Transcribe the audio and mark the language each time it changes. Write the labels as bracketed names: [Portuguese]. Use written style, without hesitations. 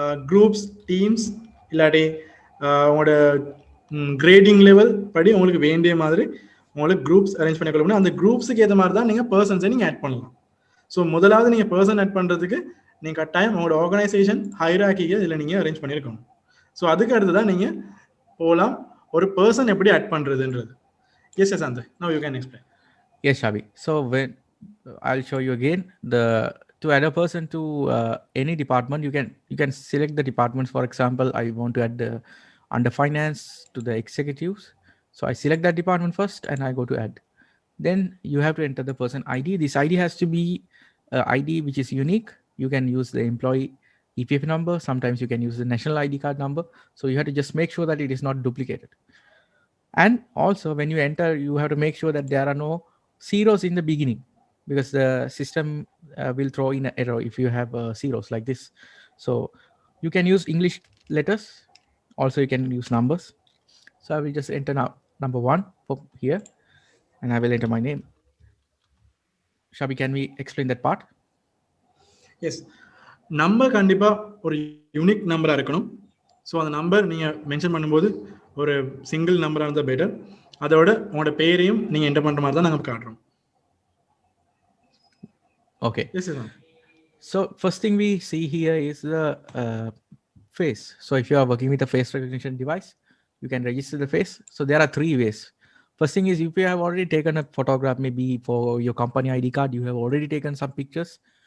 [Tamil] Groups, teams, இல்லாட்டி உங்களோட grading level படி உங்களுக்கு வேண்டிய மாதிரி உங்களுக்கு குரூப்ஸ் அரேஞ்ச் பண்ணிக்கொள்ள முடியும். அந்த குரூப்ஸுக்கு ஏற்ற மாதிரி தான் நீங்கள் பர்சன்ஸை நீங்கள் ஆட் பண்ணலாம். ஸோ முதலாவது நீங்கள் பர்சன் ஆட் பண்ணுறதுக்கு நீங்கள் கட்டாயம் உங்களோட ஆர்கனைசேஷன் ஹைராக்கியை இதில் நீங்கள் அரேஞ்ச் பண்ணியிருக்கணும். ஸோ அதுக்கு அடுத்து தான் நீங்கள் போகலாம் ஒரு பர்சன் எப்படி ஆட் பண்ணுறதுன்றது. [English] Yes, Asante. Now you can explain. Yes, Shabi. So when I'll show you again to add a person to any department, you can select the departments. For example, I want to add under finance to the executives. So I select that department first and I go to add. Then you have to enter the person ID. This ID has to be ID which is unique. You can use the employee EPF number. Sometimes you can use the national ID card number. So you have to just make sure that it is not duplicated. And also when you enter, you have to make sure that there are no zeros in the beginning, because the system will throw in an error if you have zeros like this. So you can use English letters. Also you can use numbers. So I will just enter now number 1 for here and I will enter my name. Shabi, can we explain that part? [Tamil] S, number கண்டிப்பாக ஒரு unique நம்பராக இருக்கணும். So அந்த number நீங்கள் mention பண்ணும்போது ஒரு single நம்பராக இருந்தால் பெட்டர். அதோட உங்களோட பேரையும் நீங்கள் என்டர் பண்ணுற மாதிரி தான் நாங்கள் காட்டுறோம். [English] Okay. Yes, yes. So first thing we see here is the face. So if you are working with a face recognition device, you can register the face. So there are 3 ways. First thing is, if you have already taken a photograph, maybe for your company ID card, you have already taken some pictures.